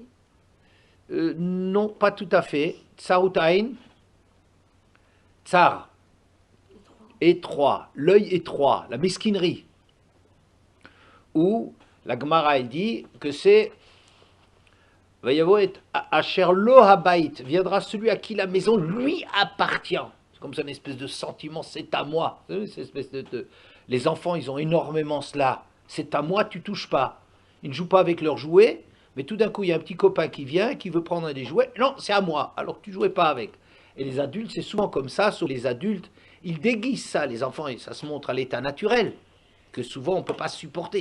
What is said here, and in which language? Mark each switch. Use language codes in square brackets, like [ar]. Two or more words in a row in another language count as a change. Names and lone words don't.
[fr] non, pas tout à fait. [he] צרות עין, [fr] tsar, étroit, l'œil étroit, la mesquinerie. Où la Gemara elle dit que c'est va y avoir [he] אשר לו הבית, [fr] viendra celui à qui la maison lui appartient. C'est comme ça une espèce de sentiment, c'est à moi. Vous savez, cette espèce les enfants, ils ont énormément cela. C'est à moi, tu touches pas. Ils ne jouent pas avec leurs jouets, mais tout d'un coup, il y a un petit copain qui vient, qui veut prendre des jouets. Non, c'est à moi, alors que tu jouais pas avec. Et les adultes, c'est souvent comme ça, sauf les adultes, ils déguisent ça, les enfants, et ça se montre à l'état naturel, que souvent on ne peut pas supporter.